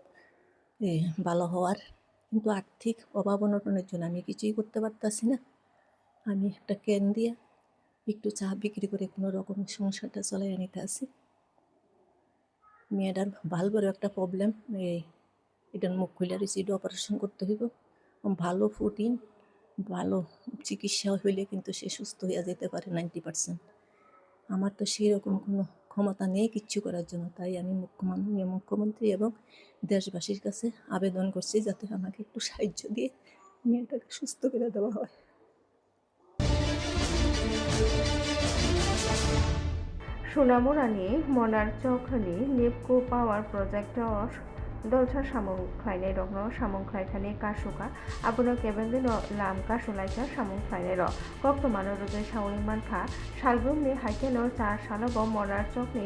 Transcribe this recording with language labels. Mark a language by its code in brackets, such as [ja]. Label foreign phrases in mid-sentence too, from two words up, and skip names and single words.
[bn] ভালো হওয়ার কিন্তু আর্থিক অভাব অনটনের জন্য আমি কিছুই করতে পারতাছি না আমি একটা ক্যান দিয়ে একটু চা বিক্রি করে কোনো রকম সংসারটা চালিয়ে নিতে আসি মেয়েটার ভালভের একটা প্রবলেম এটার মুখ খুলে রিসিড অপারেশন করতে হইব ভালো প্রোটিন ভালো চিকিৎসা হইলে কিন্তু সে সুস্থ হয়ে যেতে পারে 90%। আমার তো সেরকম কোনো ক্ষমতা নেই কিচ্ছু করার জন্য তাই আমি মাননীয় মুখ্যমন্ত্রী এবং দেশবাসীর কাছে আবেদন করছি যাতে আমাকে একটু সাহায্য দিয়ে মেয়েটাকে সুস্থ করে দেওয়া হয়। [trp] Sunamurani Monar Chokani Nipko Power Project Dolcha Samung Kleine Rogno Samung Kleitani Kashuka Abuno Kebendino Lam Kashulaika Samung Kleinero Koktomano Ruge Shawi Manka Shalbumni Haikeno Char Shalabo Monar Chokni